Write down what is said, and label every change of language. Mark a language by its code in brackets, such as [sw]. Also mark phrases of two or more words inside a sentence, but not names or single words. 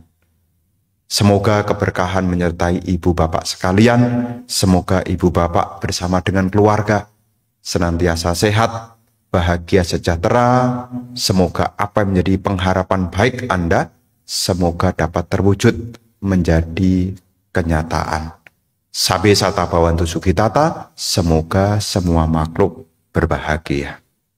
[id] Semoga keberkahan menyertai ibu bapak sekalian. Semoga ibu bapak bersama dengan keluarga senantiasa sehat, bahagia, sejahtera. Semoga apa yang menjadi pengharapan baik Anda, semoga dapat terwujud menjadi kenyataan. [pi] Sabe sata bawantu sukitata, [id] semoga semua makhluk berbahagia.